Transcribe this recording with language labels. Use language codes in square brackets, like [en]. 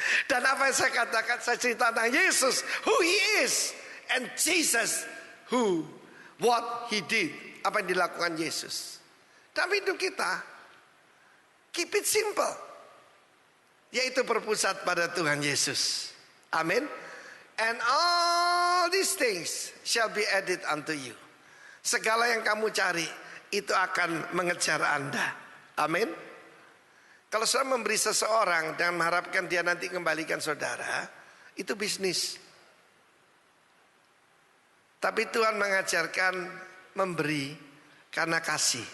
[id] Dan apa yang saya katakan, saya cerita tentang Yesus, [en] who he is, and Jesus, who, what he did, [id] apa yang dilakukan Yesus. Dalam hidup kita, [en] keep it simple, [id] yaitu berpusat pada Tuhan Yesus. Amin. [en] And all these things shall be added unto you. [id] Segala yang kamu cari itu akan mengejar Anda. Amin. Kalau saudara memberi seseorang dan mengharapkan dia nanti kembalikan saudara, itu bisnis. Tapi Tuhan mengajarkan memberi karena kasih.